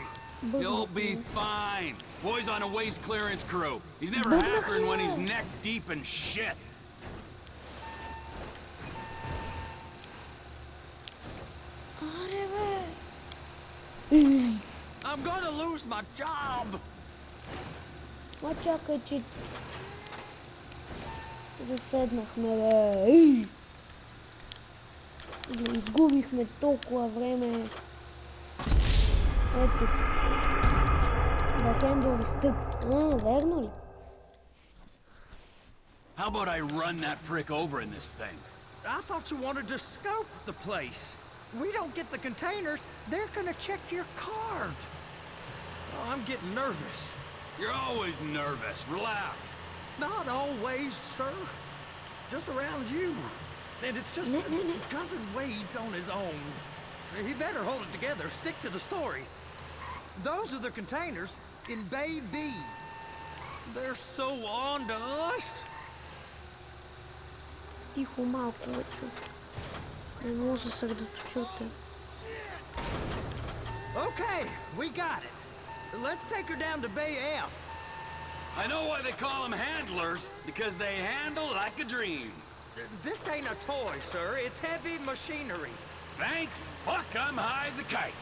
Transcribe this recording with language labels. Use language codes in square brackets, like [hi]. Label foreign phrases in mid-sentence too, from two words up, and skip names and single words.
[en] You'll be fine. Boy's on a waste clearance crew. He's never happened when he's neck deep in shit. I'm gonna lose my job. [bg] Ма чакай, че заседнахме, бе. Изгубихме толкова време. Ето. Да хендъл стъп. Верно ли? [en] How about I run that prick over in this thing? I thought you wanted to scout the place. We don't get the containers, they're gonna check your card. Oh, I'm getting nervous. You're always nervous. Relax. Not always, sir. Just around you. And it's just Cousin Wade's on his own. He better hold it together. Stick to the story. Those are the containers in Bay B. They're so on to us. [bg] Тихо малко вече. Не може да се съсредоточите. [en] Okay, we got it. Let's take her down to Bay F. I know why they call them handlers, because they handle like a dream. This ain't a toy, sir. It's heavy machinery. Thank fuck I'm high as a kite.